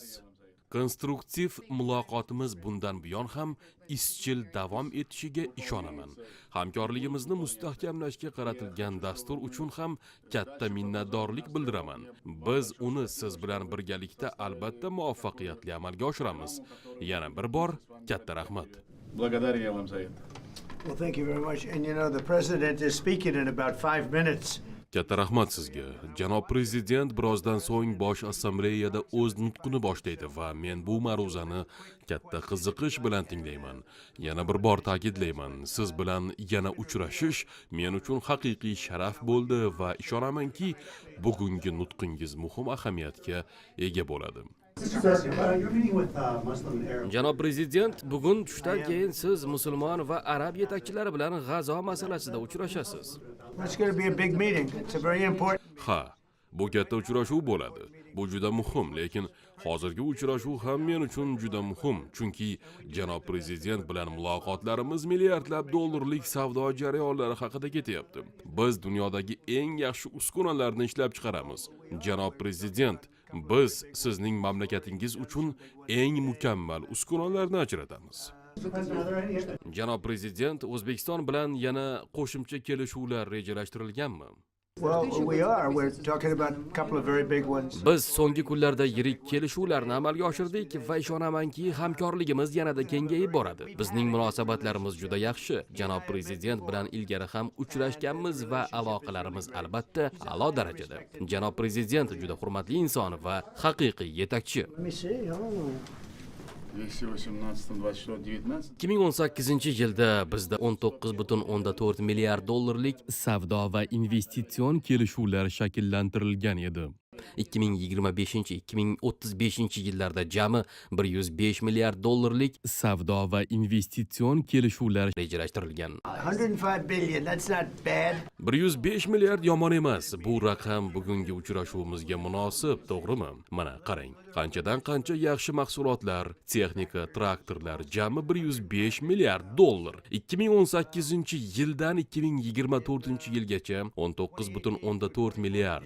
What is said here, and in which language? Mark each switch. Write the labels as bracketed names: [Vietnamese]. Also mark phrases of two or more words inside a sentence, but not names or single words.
[Uzbek] Konstruktiv muloqotimiz bundan buyon ham izchil davom etishiga ishonaman. Hamkorligimizni mustahkamlashga qaratilgan dastur uchun ham katta minnatdorlik bildiraman. Biz uni siz bilan birgalikda albatta muvaffaqiyatli amalga oshiramiz. Yana bir bor katta rahmat. [Russian] Благодарю я вам за это. [English] Well, thank you very much. And you know, the president is speaking in about 5 minutes. [Uzbek] Katta rahmat sizga. Janob prezident birozdan so'ng Bosh Assambleyada o'z nutqini boshlaydi va men bu ma'ruzani katta qiziqish bilan tinglayman. Yana bir bor ta'kidlayman, siz bilan yana uchrashish men uchun haqiqiy sharaf bo'ldi va ishonamanki, bugungi nutqingiz muhim ahamiyatga ega bo'ladi. Janob prezident, bugun tushdan keyin siz musulmon va arab yetakchilari bilan G'azo masalasida uchrashasiz. [English] That's going to be a big meeting. It's a very important. [Uzbek] Ha, bu katta uchrashuv bo'ladi. Bu juda muhim, lekin hozirgi uchrashuv ham men uchun juda muhim, chunki janob prezident bilan muloqotlarimiz milliardlab dollarlik savdo jarayonlari haqida ketyapti. Biz dunyodagi eng yaxshi uskunalarni ishlab chiqaramiz. Janob prezident, biz sizning mamlakatingiz uchun eng mukammal uskunalarni ajratamiz. Janob prezident, O'zbekiston bilan yana qo'shimcha kelishuvlar rejalashtirilganmi? [English] Well, we are. We're talking about a couple of very big ones. [Uzbek] Biz so'nggi kunlarda yirik kelishuvlarni amalga oshirdik va ishonamanki, hamkorligimiz yanada kengayib boradi. Bizning munosabatlarimiz juda yaxshi. Janob prezident bilan ilgari ham uchrashganmiz va aloqalarimiz albatta a'lo darajada. Janob prezident juda hurmatli inson va haqiqiy yetakchi. [English] Let me see. Oh. 2018, 24, 19. [Uzbek] 2018-yilda bizda 19,4 milliard dollarlik Savdo va investitsion kelishuvlar shakllantirilgan edi. 2025-2035 yillarda jami 105 milliard dollarlik Savdo va investitsion kelishuvlar rejalashtirilgan. [English] 105 billion. That's not bad. [Uzbek] 105 milliard yomon emas. Bu raqam bugungi uchrashuvimizga munosib, to'g'rimi? Mana qarang, qanchadan qancha yaxshi mahsulotlar, texnika, traktorlar jami 105 milliard dollar. 2018-yildan 2024-yilgacha 19,4 milliard.